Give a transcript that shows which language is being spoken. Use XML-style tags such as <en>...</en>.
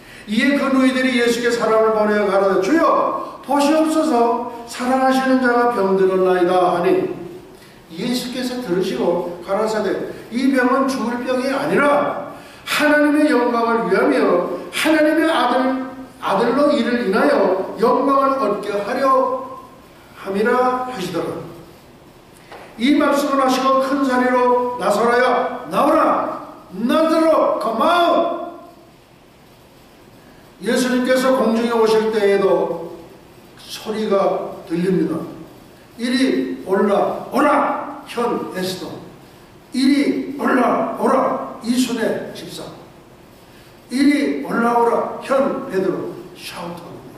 <ko>이에 그 너희들이 예수께 사람을 보내어 가라되 주여 보시옵소서 사랑하시는 자가 병들었나이다 하니 예수께서 들으시고 가라사대 이 병은 죽을 병이 아니라 하나님의 영광을 위하며 하나님의 아들로 이를 인하여 영광을 얻게 하려 함이라 하시더라. 이 말씀을 하시고 큰 소리로 나사로야 나오라.</ko> <en>나사로 come out.</en> <ko>예수님께서 공중에 오실 때에도 소리가 들립니다. 이리 올라 오라 현 에스더. 이리 올라 오라 이순의 집사. 이리 올라오라 현 베드로 샤우트합니다.</ko>